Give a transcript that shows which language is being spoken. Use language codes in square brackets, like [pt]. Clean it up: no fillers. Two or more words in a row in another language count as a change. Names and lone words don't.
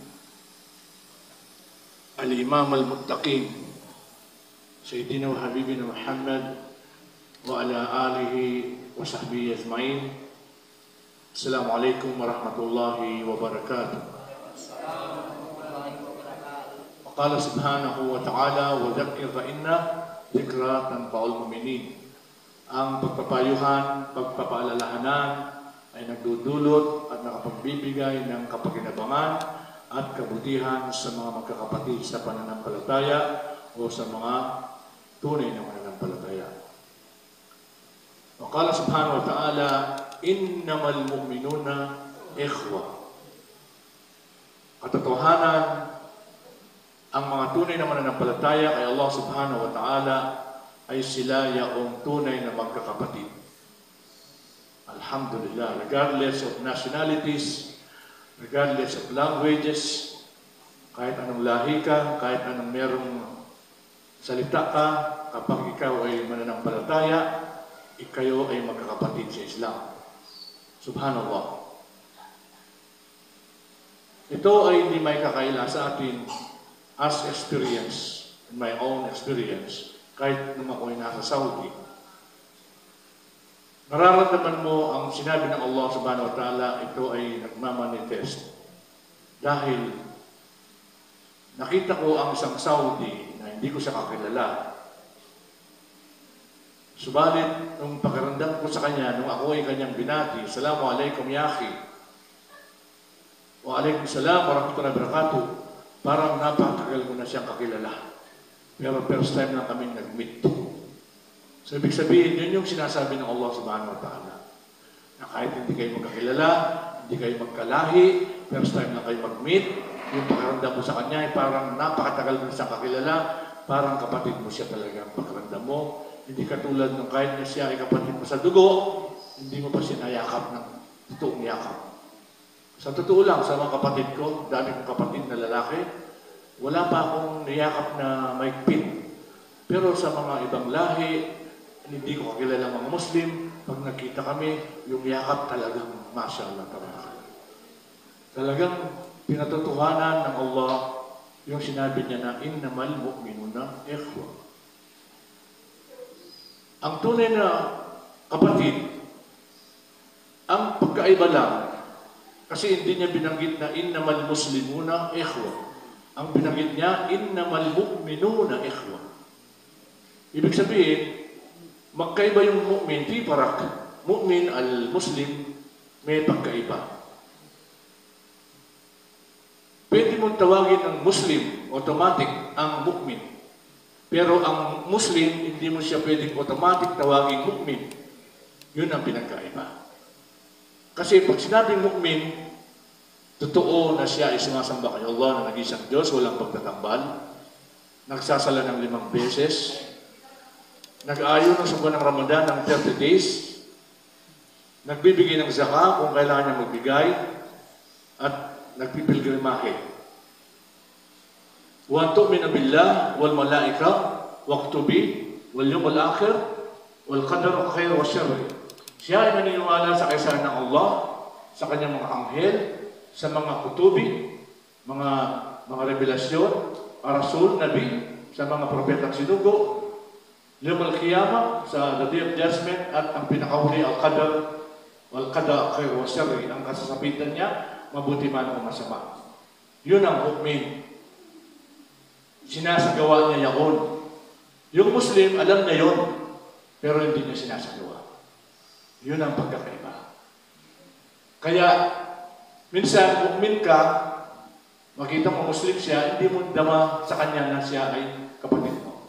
[ar] الإمام المتقين سيدنا وحبيبنا محمد وعلى آله وصحبه أجمعين. السلام عليكم ورحمة الله وبركاته. وقال سبحانه وتعالى وذكر فإن الذكرى تنفع المؤمنين. [tl] Ang pagpapayuhan, pagpapaalalahanan ay nagdudulot at nakapagbibigay ng kapakinabangan at kabutihan sa mga magkakapatid sa pananampalataya o sa mga tunay na pananampalataya. [ar] وقال سبحانه وتعالى إنما المؤمنون إخوة. [tl] Katotohanan, ang mga tunay na mananampalataya kay Allah [ar] سبحانه وتعالى [tl] ay sila yaong tunay na magkakapatid. [en] Alhamdulillah, regardless of nationalities, regardless of languages, [tl] kahit anong lahi ka, kahit anong merong salita ka, kapag ikaw ay mananampalataya, ikayo ay magkakapatid sa Islam. Subhanallah. Ito ay hindi may kakaila sa atin [en] as experience, in my own experience, [tl] kahit nung ako ay nasa Saudi. Nararamdaman mo ang sinabi ng Allah [ar] سبحانه وتعالى, [tl] ito ay nagmamanifest. Dahil nakita ko ang isang Saudi na hindi ko siya kakilala. Subalit, nung pakiramdam ko sa kanya, nung ako ay kanyang binati, [ar] السلام عليكم يا أخي. وعليكم السلام ورحمة الله وبركاته. [tl] Parang napakatagal ko na siyang kakilala. Pero [en] first time [tl] lang kaming nag-meet. So, ibig sabihin, yun yung sinasabi ng Allah [ar] سبحانه وتعالى. [tl] Na kahit hindi kayo magkakilala, hindi kayo magkalahi, [en] first time [tl] lang kayo mag-meet, yung pakiramdam mo sa kanya ay parang napakatagal mo na siyang kakilala, parang kapatid mo siya talaga ang pakiramdam mo. Hindi katulad ng kahit na siya ay kapatid mo sa dugo, hindi mo pa sinayakap ng totoong yakap. Sa totoo lang, sa mga kapatid ko, dami kong kapatid na lalaki, wala pa akong niyakap na maigpit. Pero sa mga ibang lahi, hindi ko kakilala mga Muslim, pag nakita kami, yung yakap talagang [ar] ما شاء الله تبارك الله. [tl] Talagang pinatotohanan ng Allah yung sinabi niya na [ar] إنما المؤمنون إخوة. [tl] Ang tunay na kapatid, ang pagkaiba lang, kasi hindi niya binanggit na [ar] إنما المسلمون إخوة. [tl] Ang binanggit niya, [ar] إنما المؤمنون إخوة. [tl] Ibig sabihin, magkaiba yung mu'min, di parak. [ar] مؤمن المسلم, [tl] may pagkaiba. Pwede mong tawagin ang Muslim, automatic, ang mu'min. Pero ang Muslim, hindi mo siya pwedeng automatic tawagin mu'min. Yun ang pinagkaiba. Kasi pag sinabing mu'min, totoo na siya ay sumasamba kay Allah na nag-isang Diyos, walang pagtatambal, nagsasala ng 5 beses, nag-aayon sa buwan ng Ramadan ng 30 days, nagbibigay ng zakah kung kailangan niya magbigay, at nagpipilgrimahe. [ar] وتؤمن بالله والملائكة وكتبه واليوم الآخر والقدر خير وشر. [tl] Siya ay naniniwala sa kaysanan ng Allah, sa kanyang mga anghel, sa mga kutubi, mga revelasyon, rasul, nabi, sa mga propeta at sinugo, [ar] يوم القيامة, [en] sa the Day of Judgment, [tl] at ang pinakahuli, [ar] القدر والقدر خير وشر, [tl] ang kasasapitan niya, mabuti man o masama. Yun ang mu'min. Sinasagawa niya yaon. Yung Muslim, alam niya yun, pero hindi niya sinasagawa. Yun ang pagkakaiba. Kaya, minsan, mu'min ka, makita mo Muslim siya, hindi mo dama sa kanya na siya ay kapatid mo.